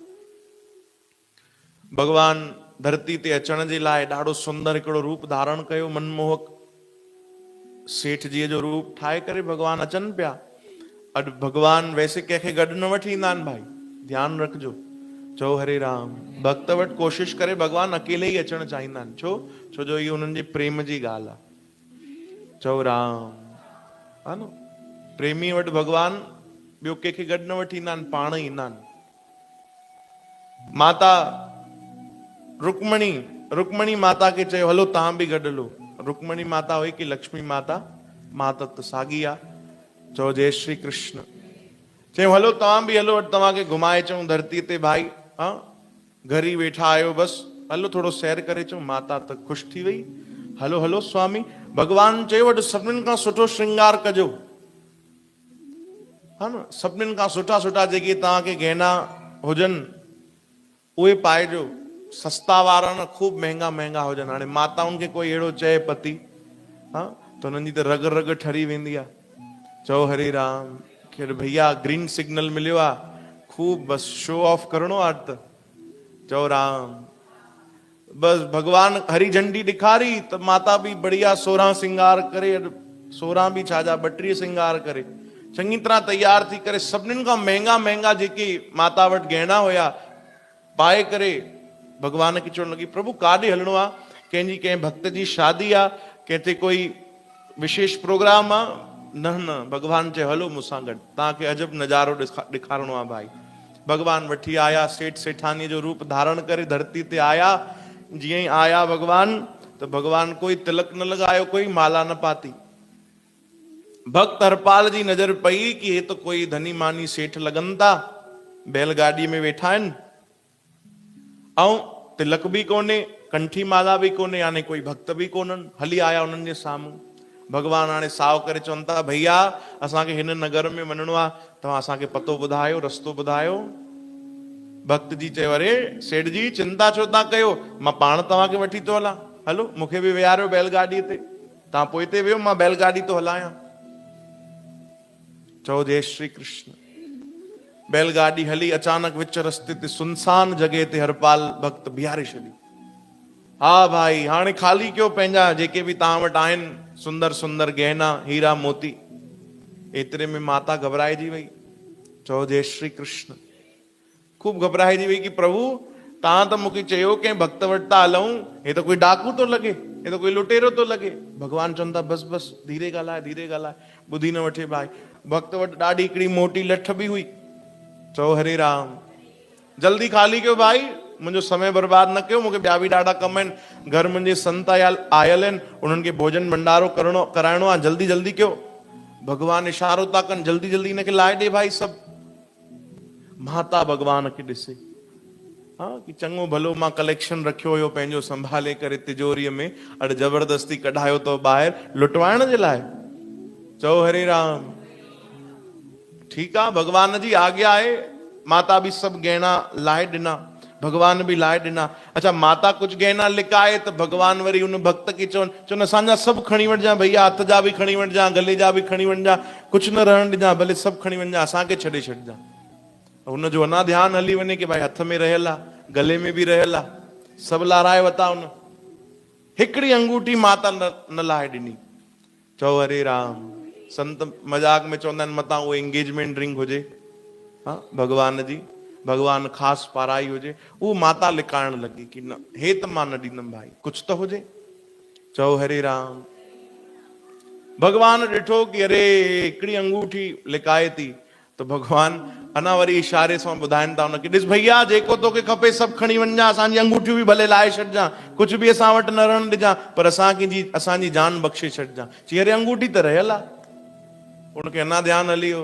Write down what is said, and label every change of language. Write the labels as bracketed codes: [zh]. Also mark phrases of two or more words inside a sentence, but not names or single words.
[sd] भगवान धरती ते अचण जे लाइ ॾाढो सुंदर हिकिड़ो रूप धारण कयो, मनमोहक सेठ जीअ जो रूप ठाहे करे भगवान अचनि पिया। अॼु भगवान वैसे कंहिंखे गॾु न वठी ईंदा आहिनि भाई, ध्यानु रखिजो। चओ हरे राम। भक्त वटि कोशिशि करे भगवान अकेले ई अचणु चाहींदा आहिनि। छो जो इहो उन्हनि जे प्रेम जी ॻाल्हि आहे। चओ राम, हा न। प्रेमी वटि भगवान ॿियो कंहिंखे गॾु न वठी ईंदा आहिनि, पाण ई ईंदा आहिनि। माता रुक्मणी माता खे चयो हलो तव्हां बि गॾु हलो। रुक्मणी माता हुई कि लक्ष्मी माता? माता त साॻी आहे। चओ जय श्री कृष्ण। चयूं हलो तव्हां बि हलो, तव्हांखे घुमाए अचूं धरतीअ ते भाई। हाँ, घर ई वेठा आहियो, बसि हलो थोरो सैर करे अचूं। माता त ख़ुशि थी वई। हलो हलो स्वामी। भगवान चयो अॼु सभिनीनि खां सुठो श्रृंगार कजो, हा न। सभिनीनि खां सुठा सुठा जेके तव्हांखे गहना हुजनि उहे पाइजो, सस्ता वारा न, खूब महांगा महांगा हुजनि। हाणे माताउनि खे कोई अहिड़ो चए पति, हा, त हुननि जी त रग रग ठरी वेंदी आहे। चओ हरे राम। खेर भैया [en] green signal [sd] मिलियो आहे, खूब बसि [en] show off [sd] करिणो आहे त। चओ राम। बसि भगवान हरी झंडी ॾेखारी त माता बि बढ़िया 16 सिंगार करे, 16 बि छा जा 32 सिंगार करे चङी तरह तैयार थी करे, सभिनीनि खां महांगा महांगा जेके माता वटि गहना हुया पाए करे भगवान खे चवण लॻी प्रभु काॾे हलणो आहे? कंहिंजी कंहिं भक्त जी शादी आ, कंहिंते कोई विशेष प्रोग्राम आ, न न भगवान चए हलो मूंसां गॾु, तव्हांखे अजब नज़ारो ॾेखारिणो आहे भाई। भगवान वठी आया, सेठ सेठानी जो रूप धारण करे धरती ते आया। जीअं ई आया भगवान, तो भगवान कोई तिलक न लगायो, कोई माला न पाती। भक्त हरपाल जी नजर पई कि [hi] ये तो कोई धनी मानी सेठ [sd] लगन था, बैलगाड़ी में वेठा आहिनि, ऐं तिलक भी कोने, कंठी माला भी कोने, यानी कोई भक्त भी कोन्हनि। हली आया उन्हनि जे साम्हूं। भगवान हाणे साव करे चवनि था, भैया असांखे हिन नगर में वञिणो आहे, तव्हां असांखे पतो ॿुधायो, रस्तो ॿुधायो। भक्त जी चयो, अरे सेठ जी चिंता छो था कयो, मां पाण तव्हांखे वठी थो हलां, हलो मूंखे बि विहारियो बैलगाॾीअ ते, तव्हां पोइ ते वियो, मां बैलगाॾी थो हलायां। चओ जय श्री कृष्ण। बैलगाॾी हली, अचानक विच रस्ते ते सुनसान जॻह ते हरपाल भक्त बीहारे छॾी। हा भाई, हाणे ख़ाली कयो पंहिंजा जेके बि तव्हां वटि आहिनि सुंदर सुंदर गहना हीरा मोती। एतिरे में माता घबराइजी वई। चओ जय श्री कृष्ण। खूब घबराइजी वई कि प्रभु तव्हां त मूंखे चयो कंहिं भक्त वटि था हलूं, हे त कोई डाकू थो लॻे, हे त कोई लुटेरो थो लॻे। भगवान चवनि था बस बस धीरे ॻाल्हाए, धीरे ॻाल्हाए, ॿुधी न वठे भाई। भक्त वटि ॾाढी हिकिड़ी मोटी लठ बि हुई। चओ हरे राम, जल्दी खाली कयो भाई, मुंहिंजो समय बर्बाद न कयो, मूंखे ॿिया बि ॾाढा कम आहिनि, घर मुंहिंजे संत आयल आहिनि, उन्हनि खे भोजन भंडारो कराइणो आहे, जल्दी जल्दी कयो। भगवान इशारो था कनि, जल्दी जल्दी हिनखे लाहे ॾे भाई सभु। माता भगवान खे ॾिसे, हाँ कि चङो भलो मां कलेक्शन रखियो हुयो पंहिंजो संभाले करे तिजोरीअ में, अॼु जबरदस्ती कढायो तो ॿाहिरि लुटवाइण जे लाइ। चओ हरे राम। ठीक आहे, भगवान जी आज्ञा आहे। माता भी सब गहना लाहे ॾिना, भगवान भी लाहे ॾिना। अच्छा, माता कुछ गहना लिकाए त भगवान वरी उन भक्त खे चवनि असांजा सभु खणी वञिजांइ भैया, हथ जा बि खणी वञिजांइ, गले जा बि खणी वञिजांइ, कुछ न रहण ॾिजांइ, भले सभु खणी वञिजांइ, असांखे छॾे छॾिजांइ। हुनजो अञा ध्यानु हली वञे कि भाई हथ में रहियल आहे, गले में भी रहियल आहे, सभु लाराए वता हुन। हिकिड़ी अंगूठी माता न लाहे ॾिनी। चओ हरे राम। संत मजाक में चवंदा आहिनि मतां उहो [en] engagement ring [sd] हुजे, हाँ भगवान जी, भगवान ख़ासि पाराई हुजे, उहो माता लिकाइण लॻी कि न, हे त मां न ॾींदमि भाई, कुछ त हुजे। चओ हरे राम। भगवान ॾिठो कि अरे हिकिड़ी अंगूठी लिकाए थी, तो भगवान अञा वरी इशारे सां ॿुधाइनि था उनखे, ॾिस भैया जेको तोखे खपे सभु खणी वञिजांइ, असांजी अंगूठियूं बि भले लाहे छॾिजांइ, कुछ बि असां वटि न रहण ॾिजांइ, पर असांजी जान बख़्शे छॾिजांइ। चई अरे अंगूठी त रहियल आहे। उनखे अञा ध्यानु हली वियो।